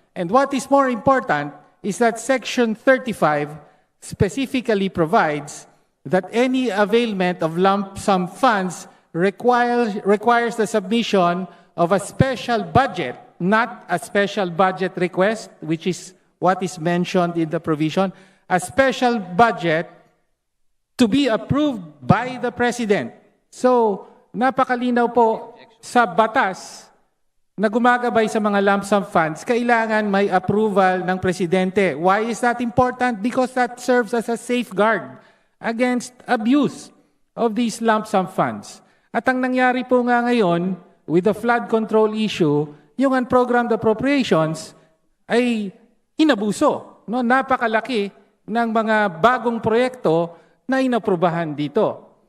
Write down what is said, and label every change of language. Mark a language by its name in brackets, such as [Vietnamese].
[English] And what is more important is that Section 35 specifically provides that any availment of lump sum funds requires the submission of a special budget, not a special budget request, which is what is mentioned in the provision, a special budget to be approved by the President. [Filipino] So, napakalinaw po sa batas na gumagabay sa mga lump sum funds, kailangan may approval ng Presidente. [English] Why is that important? Because that serves as a safeguard against abuse of these lump sum funds. [Filipino] At ang nangyari po nga ngayon, [English] with the flood control issue, [Filipino] yung unprogrammed appropriations ay inabuso. No? Napakalaki ng mga bagong proyekto na inaprubahan dito.